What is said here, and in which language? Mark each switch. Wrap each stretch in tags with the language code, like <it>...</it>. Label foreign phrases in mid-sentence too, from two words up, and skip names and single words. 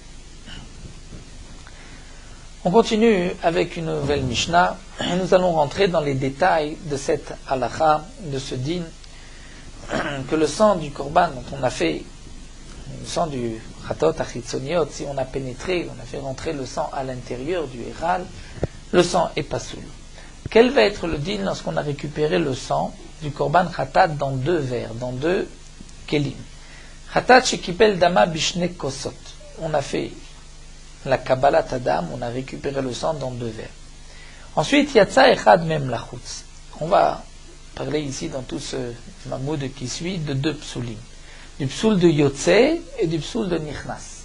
<fr>On continue avec une nouvelle Mishnah, et nous allons rentrer dans les détails de cette halakha, de ce din, que le sang du korban dont on a fait, le sang du</fr> <he>חטאות החיצוניות,</he> <fr>si on a pénétré, on a fait rentrer le sang à l'intérieur du Héral, le sang est pasoul. Quel va être le din lorsqu'on a récupéré le sang du korban Khatat dans 2 verres, dans 2 kelim?</fr> <he>חטאת שקיבל דמה בשני כוסות.</he> <fr>On a fait la</fr> <he>קבלת הדם,</he> <fr>on a récupéré le sang dans 2 verres. Ensuite,</fr> <he>יצא אחד מהם לחוץ.</he> <fr>On va parler ici dans tout ce mamoud qui suit de 2 psulim. Du psoul de Yotze et du psoul de Nichnas.</fr>